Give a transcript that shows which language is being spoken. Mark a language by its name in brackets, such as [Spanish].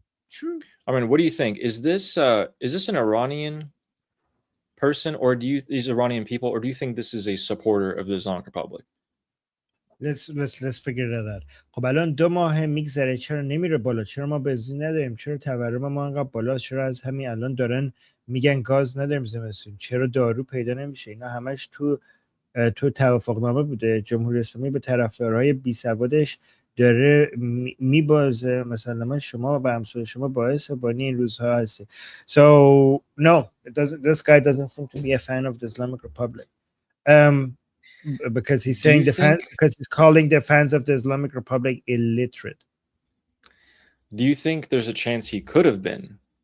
[English] True. I mean, what do you think? Is this an Iranian person, or these Iranian people, or do you think this is a supporter of the Islamic Republic? Let's figure that out. [Persian] خب الان 2 ماه میگذره چرا نمیره بالا؟ چرا ما بنزین نداریم؟ چرا تورم ما انقدر بالا؟ چرا از همین الان دارن میگن گاز نداریم زمستون؟ چرا دارو پیدا نمیشه؟ اینا همش تو توافقنامه بوده. جمهوری اسلامی به طرفدارهای بی سوادش داره میبازه. مثلا شما و همسایه شما باعث بانی این روزها هستی. [English] So no, this guy doesn't seem to be a fan of the Islamic Republic. Because he's saying because he's calling the fans of the Islamic Republic illiterate. Do you think there's a chance he could have been?